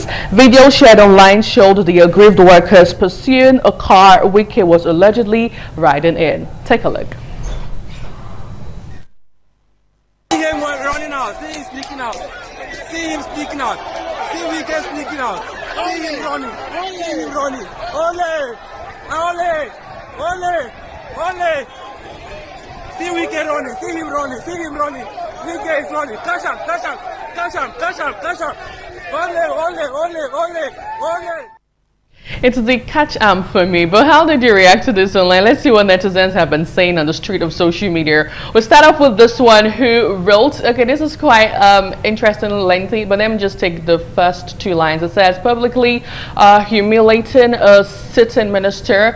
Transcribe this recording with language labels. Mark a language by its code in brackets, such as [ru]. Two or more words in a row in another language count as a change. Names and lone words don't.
[en] Video shared online showed the aggrieved workers pursuing a car Wike was allegedly riding in. Take a look. See him running out. See him speaking out. See him speaking out. See Wike speaking out. See him running. See him running. [yo] Ole! Ole! Ole! Ole! [en] See Wike running, see him running, see him running. Wike is running. Catch him, catch him, catch him, catch him, catch him. [yo] Ole! Ole! Ole! Ole! Ole! [en] It's the catch for me, but how did you react to this online? Let's see what netizens have been saying on the street of social media. We'll start off with this one who wrote, okay, this is quite interesting and lengthy, but let me just take the first two lines. It says, publicly humiliating a sitting minister.